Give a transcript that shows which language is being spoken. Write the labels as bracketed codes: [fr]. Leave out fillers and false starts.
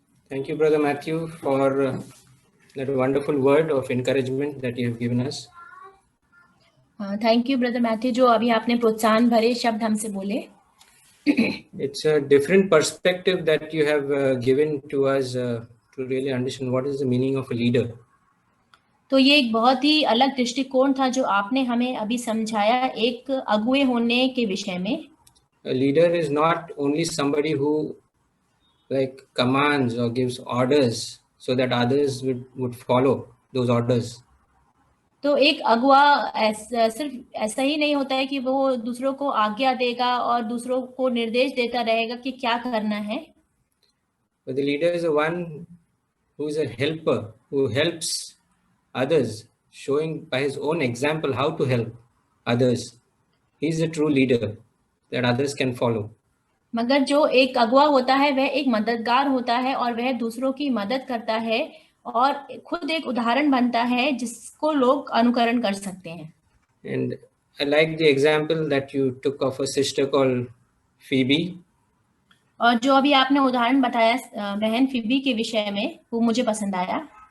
[en] Thank you, Brother Matthew, for that wonderful word of encouragement that you have given us. Thank you, [hi] Brother Matthew, जो अभी आपने प्रोत्साहन भरे शब्द हमसे बोले. [en] It's a different perspective that you have given to us to really understand what is the meaning of a leader. [hi] तो ये एक बहुत ही अलग दृष्टिकोण था जो आपने हमें अभी समझाया एक अगुए होने के विषय में. [en] A leader is not only somebody who like commands or gives orders so that others would follow those orders. [hi] तो एक अगुआ सिर्फ ऐसा ही नहीं होता है कि वो दूसरों को आज्ञा देगा और दूसरों को निर्देश देता रहेगा कि क्या करना है. [en] But the leader is the one who is a helper, who helps others, showing by his own example how to help others. He is a true leader that others can follow. [hi] मगर जो एक अगुआ होता है वह एक मददगार होता है और वह दूसरों की मदद करता है और खुद एक उदाहरण बनता है जिसको लोग अनुकरण कर सकते हैं. [en] And I like the example that you took of a sister called Phoebe. [hi] और जो अभी आपने उदाहरण बताया बहन फिबी के विषय में वो मुझे पसंद आया.